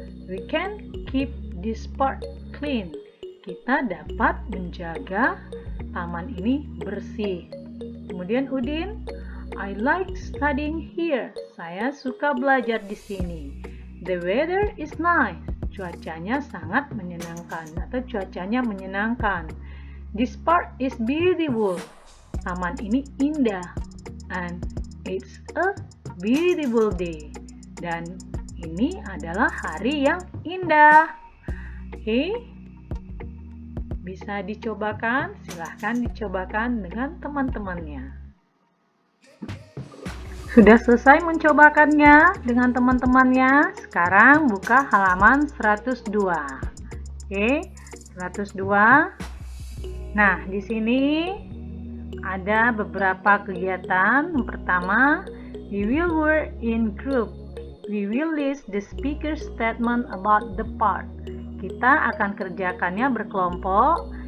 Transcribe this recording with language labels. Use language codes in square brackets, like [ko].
[en] We can keep this park clean. [id] Kita dapat menjaga taman ini bersih. [en] Kemudian Udin, I like studying here. [id] Saya suka belajar di sini. [en] The weather is nice. [id] Cuacanya sangat menyenangkan atau cuacanya menyenangkan. [en] This park is beautiful. [id] Taman ini indah. [en] And it's a beautiful day. [id] Dan ini adalah hari yang indah. Oke. Bisa dicobakan, silahkan dicobakan dengan teman-temannya. Sudah selesai mencobakannya dengan teman-temannya. Sekarang buka halaman 102. Oke, 102. Nah, di sini ada beberapa kegiatan. Yang pertama, [en] we will work in group. We will list the speaker statement about the park. [id] Kita akan kerjakannya berkelompok.